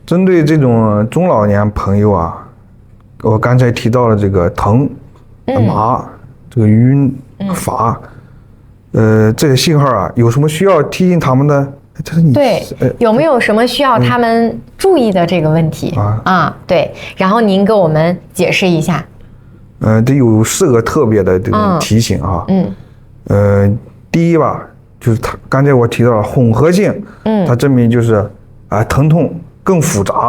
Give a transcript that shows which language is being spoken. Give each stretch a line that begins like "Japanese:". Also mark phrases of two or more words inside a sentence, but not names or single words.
Chinese: 針對這種中老年朋友啊，我剛才提到了這個疼、麻、這個暈、乏，這些信號啊，有什麼需要提醒他們的？对，有沒有什麼需要他們注意的這個問題對，然後您給我們解釋一下。這有4個特別的這種提醒啊。第一吧，就是剛才我提到了混合性，它證明就是疼痛更複雜。